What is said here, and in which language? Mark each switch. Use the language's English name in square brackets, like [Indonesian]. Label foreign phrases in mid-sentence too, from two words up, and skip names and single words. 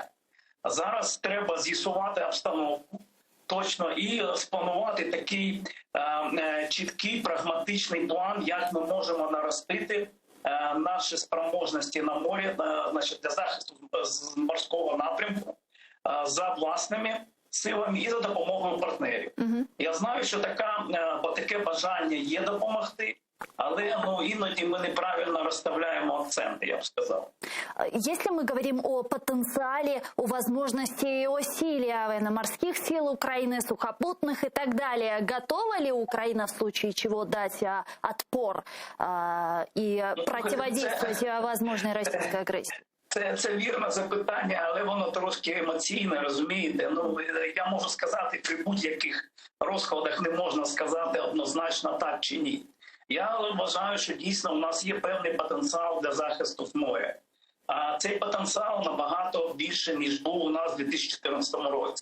[Ukrainian] А зараз треба з'ясувати обстановку точно і спланувати такий чіткий, прагматичний план, як ми можемо наростити наші спроможності на морі, для захисту з морського напрямку за власними силами і за допомогою партнерів. Я знаю, що таке бажання є допомогти, але іноді ми неправильно розставляємо акценти, я б сказав. [Russian] Если мы говорим о потенциале, о возможности усилия военно-морских сил Украины, сухопутных и так далее, готова ли Украина в случае чего дать отпор и противодействовать возможной российской агрессии? [Ukrainian] Це вірне запитання, але воно трошки емоційне, розумієте? Я можу сказати, при будь-яких розкладах не можна сказати однозначно так чи ні. Я вважаю, що дійсно у нас є певний потенціал для захисту з моря. А цей потенціал набагато більше, ніж був у нас у 2014 році.